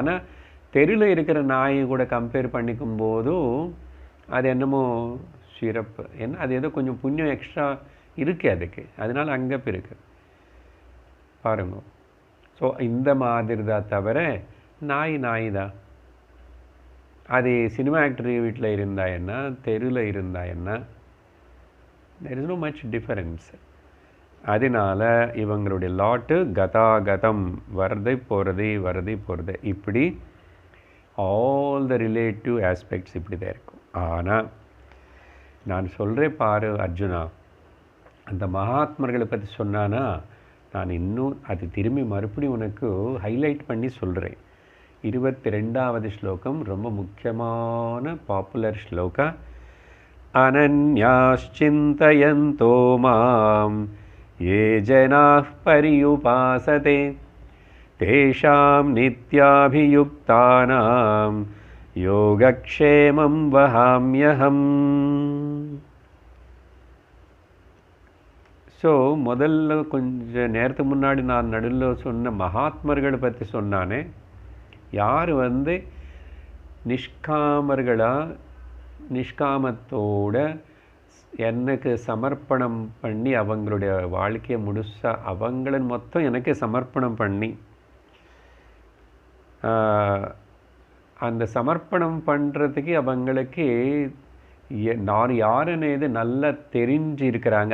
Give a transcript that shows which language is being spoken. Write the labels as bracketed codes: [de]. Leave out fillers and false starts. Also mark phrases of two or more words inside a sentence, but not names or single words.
[ta] ஆனால் தெருவில் இருக்கிற நாயை கூட கம்பேர் பண்ணிக்கும் போதும் அது என்னமோ சிறப்பு. ஏன்னா அது ஏதோ கொஞ்சம் புண்ணியம் எக்ஸ்ட்ரா இருக்குது அதுக்கு, அதனால் அங்கே இருக்குது பாருங்க. ஸோ இந்த மாதிரி தான் தவிர நாய் தான். அது சினிமா ஆக்டர் வீட்டில் இருந்தா என்ன, தெருவில் இருந்தா என்ன, [en] there is no much difference. [ta] அதனால இவங்களுடைய லாட்டு கதாகதம், வரதை போகிறது இப்படி [en] all the relative aspects [ta] இப்படி தான் இருக்கும். ஆனால் நான் சொல்கிறேன் பாரு அர்ஜுனா, அந்த மகாத்மர்களை பற்றி சொன்னானா நான் இன்னும் அது திரும்பி மறுபடியும் உனக்கு ஹைலைட் பண்ணி சொல்கிறேன். 22வது ஸ்லோகம் ரொம்ப முக்கியமான பாப்புலர் ஸ்லோகா. [sa] अनन्याश्चिन्तयन्तो माम् ये जनाः पर्युपासते तेषां नित्याभियुक्तानां योगक्षेमं वहाम्यहम्. [ta] ஸோ முதல்ல கொஞ்சம் நேரத்துக்கு முன்னாடி நான் நடுவில் சொன்ன மகாத்மர்களை பற்றி சொன்னானே, யார் நிஷ்காமத்தோட எனக்கு சமர்ப்பணம் பண்ணி அவங்களுடைய வாழ்க்கையை முழுசா அவங்கள மொத்தம் எனக்கு சமர்ப்பணம் பண்ணி அந்த சமர்ப்பணம் பண்ணுறதுக்கு அவங்களுக்கு நான் யாருன்னு நல்லா தெரிஞ்சு இருக்கிறாங்க.